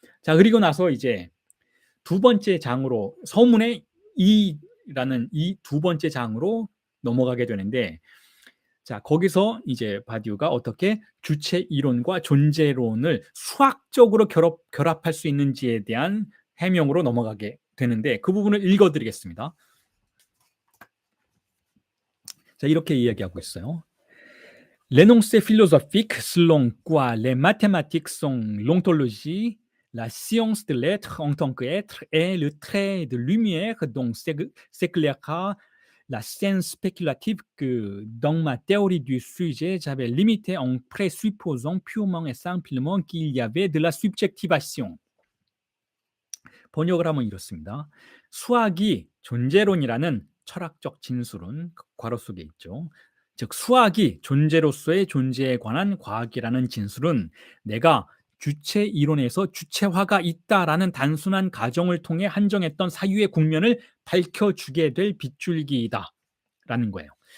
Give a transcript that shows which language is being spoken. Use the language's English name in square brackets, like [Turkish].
[Korean] 자, 그리고 나서 이제 두 번째 장으로, 서문의 이라는 이 두 번째 장으로 넘어가게 되는데, 자, 거기서 이제 바디우가 어떻게 주체 이론과 존재론을 수학적으로 결합할 수 있는지에 대한 해명으로 넘어가게 되는데, 그 부분을 읽어드리겠습니다. 자, 이렇게 이야기하고 있어요. [French] L'énoncé philosophique selon quoi les mathématiques sont l'ontologie, la science de l'être en tant qu'être est le trait de lumière dont s'éclairera la scène spéculative que, dans ma théorie du sujet, j'avais limitée en présupposant purement et simplement qu'il y avait de la subjectivation. [Korean] 번역을 하면 이렇습니다. 수학이 존재론이라는 철학적 진술은 괄호 속에 있죠. 즉, 수학이 존재로서의 존재에 관한 과학이라는 진술은 내가 주체 이론에서 주체화가 있다라는 단순한 가정을 통해 한정했던 사유의 국면을 밝혀주게 될 빗줄기이다라는 거예요.